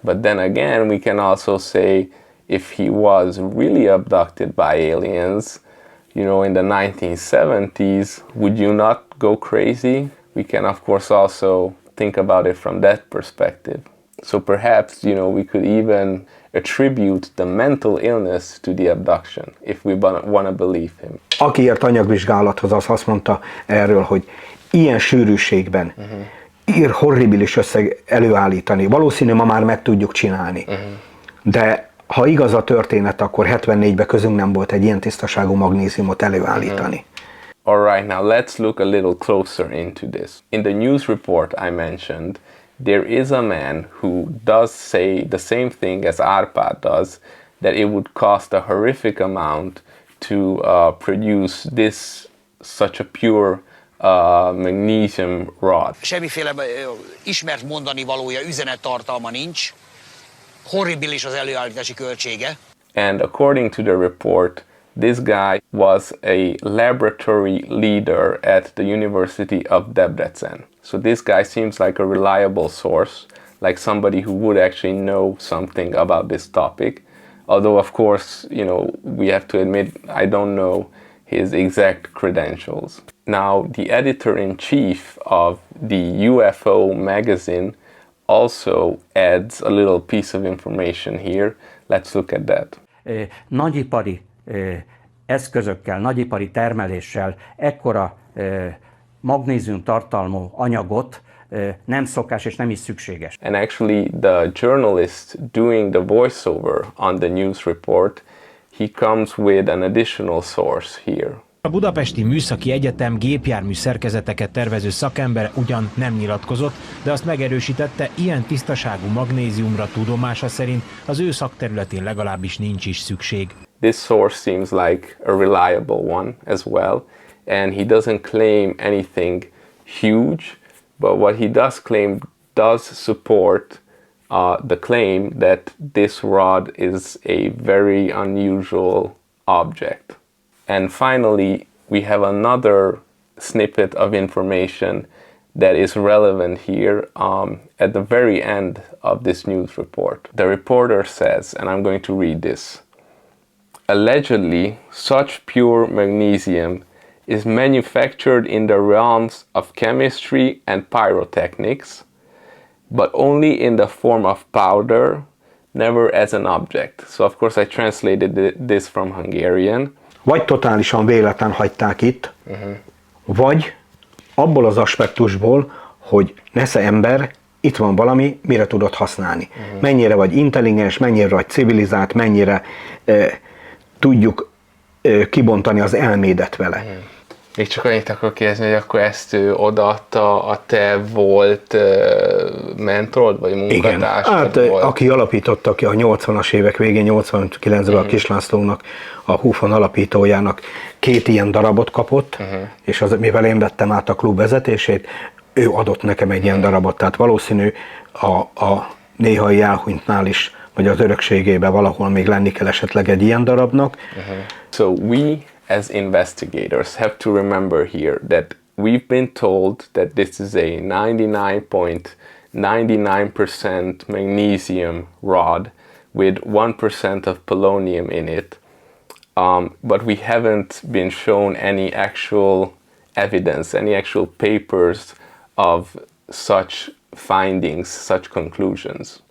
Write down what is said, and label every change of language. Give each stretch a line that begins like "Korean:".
English: But then again, we can also say if he was really abducted by aliens, in the 1970s, would you not go crazy? We can of course also think about it from that perspective. So perhaps, we could even attribute the mental illness to the abduction, if we want to believe him.
Hungarian: Aki írt anyagvizsgálathoz, az azt mondta erről, hogy ilyen sűrűségben ír horribilis összeg előállítani. Valószínű ma már meg tudjuk csinálni. De ha igaz a történet, akkor 74-ben közünk nem volt egy ilyen tisztaságú magnéziumot előállítani.
English: Alright, now let's look a little closer into this. In the news report I mentioned, there is a man who does say the same thing as Árpád does, that it would cost a horrific amount to produce such a pure magnesium rod.
Hungarian: Semmiféle ismert mondani valója, üzenettartalma nincs. Horribilis az előállítási költsége.
English: And according to the report, this guy was a laboratory leader at the University of Debrecen. So this guy seems like a reliable source, like somebody who would actually know something about this topic. Although, of course, we have to admit, I don't know his exact credentials. Now, the editor-in-chief of the UFO magazine also adds a little piece of information here. Let's look at that.
Hungarian: Nagyipari eszközökkel, nagyipari termeléssel ekkora magnézium tartalmú anyagot nem szokás és nem is szükséges.
English: And actually the journalist doing the voiceover on the news report, he comes with an additional source here.
Hungarian: A Budapesti Műszaki Egyetem gépjármű szerkezeteket tervező szakember ugyan nem nyilatkozott, de azt megerősítette, ilyen tisztaságú magnéziumra tudomása szerint az ő szakterületén legalábbis nincs is szükség.
English: This source seems like a reliable one as well, and he doesn't claim anything huge, but what he does claim does support the claim that this rod is a very unusual object. And finally, we have another snippet of information that is relevant here at the very end of this news report. The reporter says, and I'm going to read this: allegedly, such pure magnesium is manufactured in the realms of chemistry and pyrotechnics, but only in the form of powder, never as an object. So of course I translated this from Hungarian.
Hungarian: Vagy totálisan véletlen hagyták itt, vagy abból az aspektusból, hogy nesze ember, itt van valami, mire tudod használni. Mennyire vagy intelligens, mennyire vagy civilizált, mennyire tudjuk kibontani az elmédet vele. Még csak annyit akarok kérdezni, hogy akkor ezt ő odaadta a te volt mentorod, vagy munkatársad? Hát volt? aki alapította ki a 80-as évek végén, 89-ben a Kis Lászlónak, a UFON alapítójának 2 ilyen darabot kapott, és az, mivel én vettem át a klub vezetését, ő adott nekem egy ilyen darabot, tehát valószínű a néhai elhunytnál is, vagy az örökségében valahol még lenni kell esetleg egy ilyen darabnak.
English: So we as investigators have to remember here that we've been told that this is a 99.99% magnesium rod with 1% of polonium in it, but we haven't been shown any actual evidence, any actual papers of such findings, such conclusions.